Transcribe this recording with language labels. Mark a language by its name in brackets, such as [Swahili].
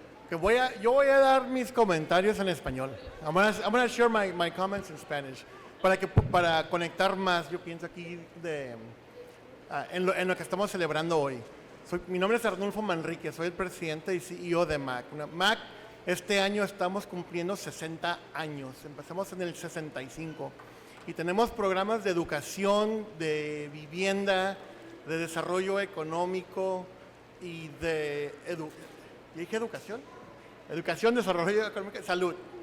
[Spanish] Yo voy a dar mis comentarios en español. [English] I'm gonna share my comments in Spanish. [Spanish] Para conectar más, yo pienso aquí en lo que estamos celebrando hoy. Mi nombre es Arnulfo Manriquez, soy el presidente y CEO de MAAC. MAAC, este año estamos cumpliendo 60 años. Empezamos en el 65. Y tenemos programas de educación, de vivienda, de desarrollo económico y de educación, desarrollo económico, salud.